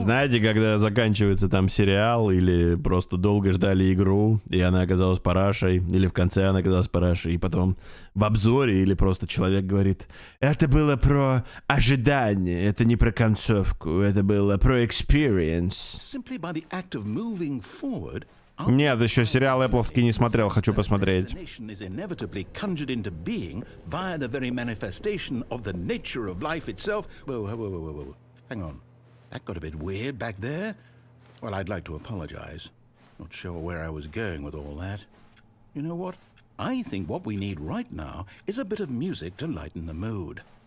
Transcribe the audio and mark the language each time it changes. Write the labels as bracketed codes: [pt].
[ru] Знаете, когда заканчивается там сериал, или просто долго ждали игру, и она оказалась парашей, или в конце она оказалась парашей, и потом в обзоре, или просто человек говорит, это было про ожидание, это не про концовку, это было про experience. [en] Simply by the act of moving forward, [ru] Нет, еще сериал Эппловский не смотрел, хочу посмотреть. [en] destination is inevitably conjured into being via the very manifestation of the nature of life itself. Whoa. Hang on. That got a bit weird back there. Well, I'd like to apologize. Not sure where I was going with all that. You know what? I think what we need right now is a bit of music to lighten the mood.